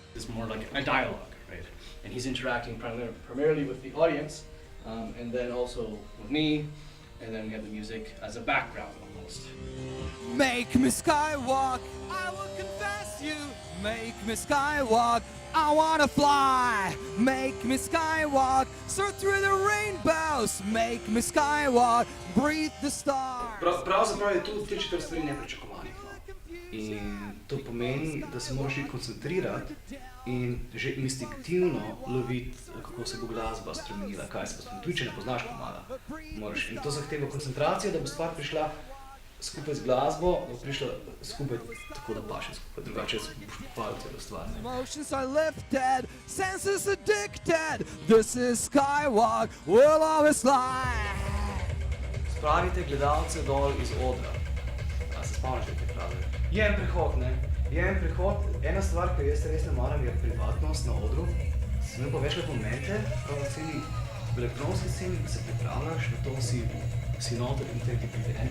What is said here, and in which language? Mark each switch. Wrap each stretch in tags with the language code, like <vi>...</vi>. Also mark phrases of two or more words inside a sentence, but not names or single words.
<en>it's more like a dialogue, right? And he's interacting primarily with the audience, and then also with me, and then we have the music as a background almost. Make me skywalk, I will confess you. Make me skywalk, I wanna fly. Make me skywalk, soar through the rainbows. Make me skywalk, breathe the stars.</en> <sl>Pravzaprav je tu te četrt stvari nepričakovanih. In to pomeni, da se moraš koncentrirati in že instinktivno loviti, kako se bo glasba spremenila, kaj se bo spremenila. Tudi če ne poznaš komada. In to zahteva koncentracijo, da bo stvar prišla skupaj z glasbo, bo prišla skupaj tako, da paše skupaj, drugače se boš popadil celo stvar.</sl> <en>Emotions are lifted, senses addicted. This is skywalk, we'll always fly.</en> <sl>Spravite gledalce dol iz odra. A se spomniš te fraze? Je en prehod, ne? Je en prehod. Ena stvar, ki jaz res ne maram, je privatnost na odru. Sem imel pa večkrat momente, prav na celi v elektronski sceni, ki se pripravljaš na to, si noter in te ti pride.</sl>